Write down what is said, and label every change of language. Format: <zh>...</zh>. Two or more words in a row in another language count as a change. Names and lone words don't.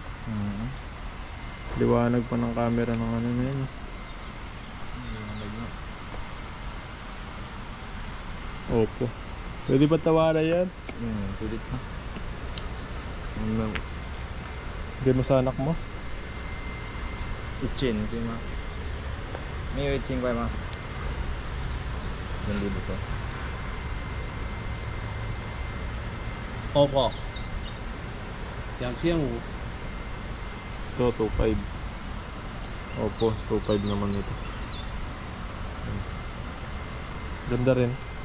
<tl>Liwanag pa ng camera ng ano na yun. Opo. Pwede ba tawaran yan? Pwede pa. Bigay mo sa anak mo?</tl> <zh>1,000 对吗？没有1,000块吗？2,000to.</zh> <tl>Oppo 2500 Ito, 2.5. Opo, 2.5 naman ito. Ganda rin.</tl>